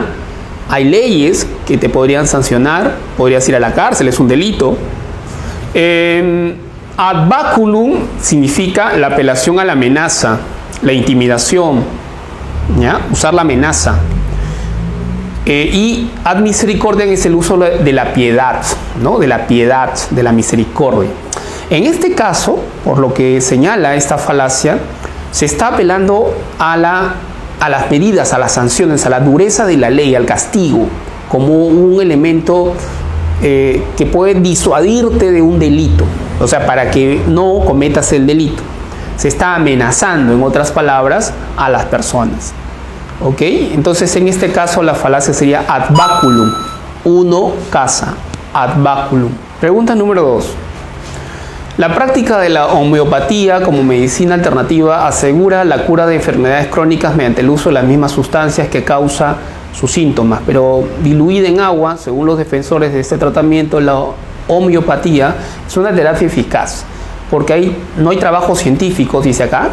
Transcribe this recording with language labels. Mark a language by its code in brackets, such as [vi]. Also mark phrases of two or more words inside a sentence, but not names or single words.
[es] Hay leyes que te podrían sancionar. Podrías ir a la cárcel, es un delito. [la] Ad baculum [es] significa la apelación a la amenaza, la intimidación, ¿ya? Usar la amenaza. Y [la] ad misericordiam [es] es el uso de la piedad, ¿no? De la piedad, de la misericordia. En este caso, por lo que señala esta falacia, se está apelando a las medidas, a las sanciones, a la dureza de la ley, al castigo, como un elemento que puede disuadirte de un delito, o sea, para que no cometas el delito. Se está amenazando, en otras palabras, a las personas. ¿Ok? Entonces, en este caso, la falacia sería [la] ad baculum. [es] Uno caza, [la] ad baculum. [es] Pregunta número 2. La práctica de la homeopatía como medicina alternativa asegura la cura de enfermedades crónicas mediante el uso de las mismas sustancias que causa sus síntomas, pero diluida en agua. Según los defensores de este tratamiento, la homeopatía es una terapia eficaz, porque no hay trabajos científicos, dice acá.